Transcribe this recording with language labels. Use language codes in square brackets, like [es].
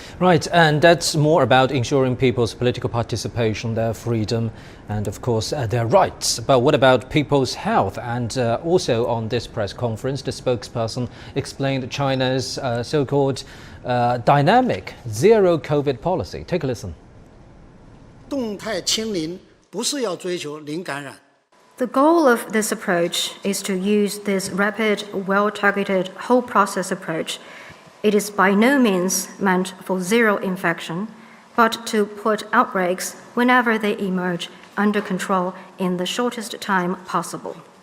[en] Right, and that's more about ensuring people's political participation, their freedom, and of course their rights. But what about people's health? And also on this press conference, the spokesperson explained China's so-called dynamic zero COVID policy. Take a listen. [zh] 动态清零不是要追求零感染。 [en] The goal of this approach is to use this rapid, well-targeted whole process approach. It is by no means meant for zero infection, but to put outbreaks whenever they emerge under control in the shortest time possible.